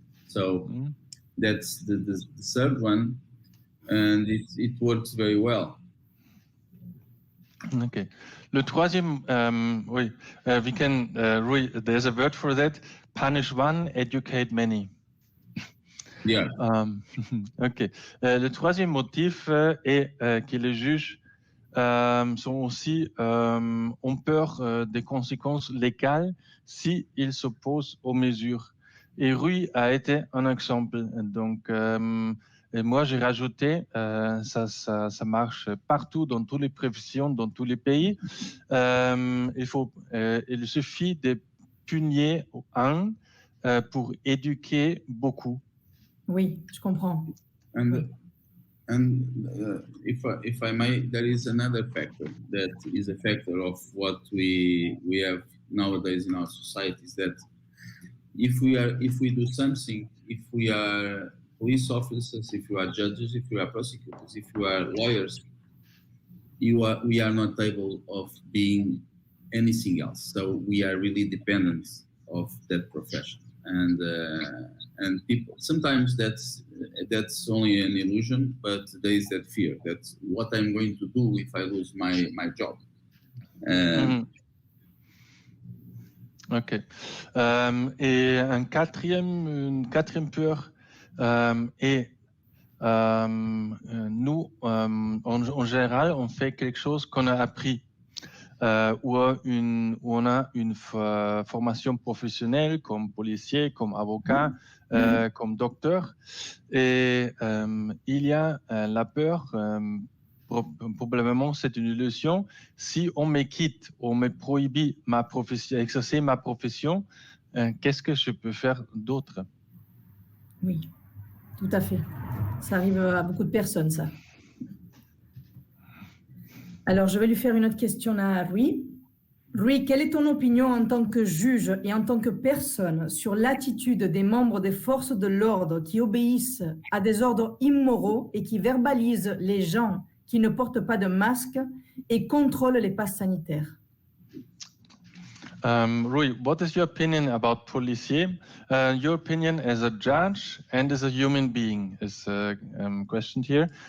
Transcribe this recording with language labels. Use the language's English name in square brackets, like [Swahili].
[English] So that's the third one, and it works very well. Okay. [French] Le troisième, [English] we can, there's a word for that. Punish one, educate many. Yeah. Ok. [French] Le troisième motif est que les juges sont aussi ont peur des conséquences légales si ils s'opposent aux mesures. Et Rui a été un exemple. Donc, et moi j'ai rajouté, ça marche partout dans toutes les professions, dans tous les pays. Il suffit de punir un pour éduquer beaucoup. Oui, je comprends. [English] And if I may, there is another factor that is a factor of what we have nowadays in our society, is that if we do something, if we are police officers, if you are judges, if you are prosecutors, if you are lawyers, we are not able of being anything else. So we are really dependent of that profession. And people, sometimes that's only an illusion, but there is that fear that what I'm going to do if I lose my job. Ok. [French] Et une quatrième peur est nous, en général, on fait quelque chose qu'on a appris. Où on a une formation professionnelle comme policier, comme avocat, comme docteur. Et il y a la peur, probablement c'est une illusion, si on me quitte, on me prohibit ma profession, exercer ma profession, qu'est-ce que je peux faire d'autre? Oui, tout à fait. Ça arrive à beaucoup de personnes, ça. Alors, je vais lui faire une autre question à Rui. Rui, quelle est ton opinion en tant que juge et en tant que personne sur l'attitude des membres des forces de l'ordre qui obéissent à des ordres immoraux et qui verbalisent les gens qui ne portent pas de masque et contrôlent les passes sanitaires? Rui, what is your opinion about policiers? Your opinion as a judge and as a human being is questioned here.